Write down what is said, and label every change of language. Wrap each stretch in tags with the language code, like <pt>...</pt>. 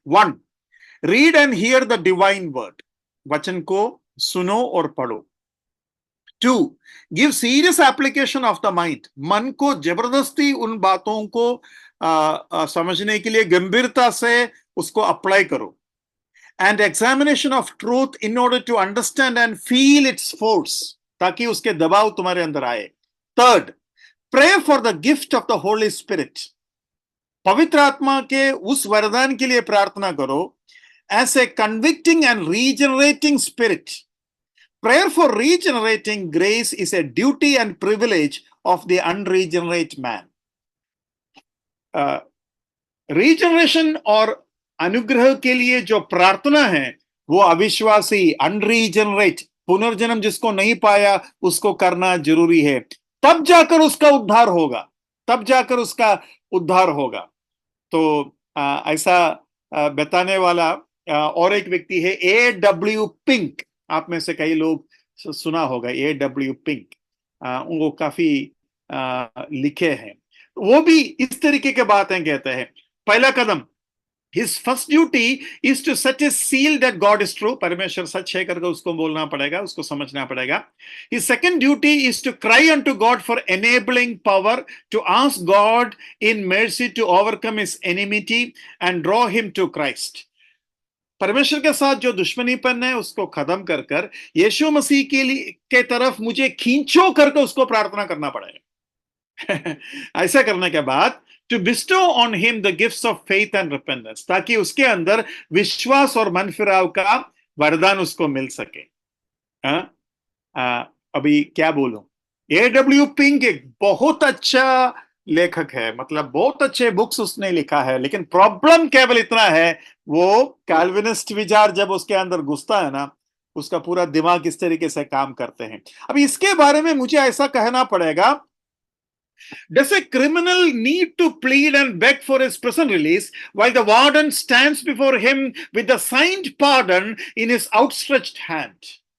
<en>1, read and hear the divine word,</en> <hi>वचन को सुनो और पढ़ो। 2,</hi> <en>give serious application of the mind,</en> <hi>मन को जबरदस्ती उन बातों को समझने के लिए गंभीरता से उसको अप्लाई करो।</hi> <en>And examination of truth in order to understand and feel its force,</en> <hi>ताकि उसके दबाव तुम्हारे अंदर आए।</hi> <en>Third, pray for the gift of the holy spirit.</en> <hi>पवित्र आत्मा के उस वरदान के लिए प्रार्थना करो,</hi> <en>As a convicting and regenerating spirit. Prayer for regenerating grace is a duty and privilege of the unregenerate man.</en> <hi>Regeneration और अनुग्रह के लिए जो प्रार्थना है वो अविश्वासी, अनरीजनरेट, पुनर्जन्म जिसको नहीं पाया उसको करना जरूरी है, तब जाकर उसका उद्धार होगा, तब जाकर उसका उद्धार होगा। तो ऐसा बताने वाला और एक व्यक्ति है A.W. पिंक। आप में से कई लोग सुना होगा A.W. पिंक, वो काफी लिखे हैं। वो भी इस तरीके के बातें कहते हैं। पहला कदम,</hi> <en>His first duty is to set a seal that God is true.</en> <hi>परमेश्वर सच है करके उसको बोलना पड़ेगा, उसको समझना पड़ेगा।</hi> <en>His second duty is to cry unto God for enabling power, to ask God in mercy to overcome his enmity and draw him to Christ.</en> <hi>परमेश्वर के साथ जो दुश्मनीपन है उसको खत्म कर कर यीशु मसीह के तरफ मुझे खींचो करके उसको प्रार्थना करना पड़ेगा। ऐसा करने के बाद</hi> <en>to bestow on him the gifts of faith and repentance,</en> <hi>ताकि उसके अंदर विश्वास और मन फिराव का वरदान उसको मिल सके। अभी क्या बोलूं, A.W. पिंक एक बहुत अच्छा लेखक है, मतलब बहुत अच्छे बुक्स उसने लिखा है, लेकिन प्रॉब्लम केवल इतना है, वो कैल्विनिस्ट विचार जब उसके अंदर घुसता है ना, उसका पूरा दिमाग इस तरीके से काम करते हैं। अभी इसके बारे में मुझे ऐसा कहना पड़ेगा,</hi> <en>does a criminal need to plead and beg for his prison release while the warden stands before him with the signed pardon in his outstretched hand?</en>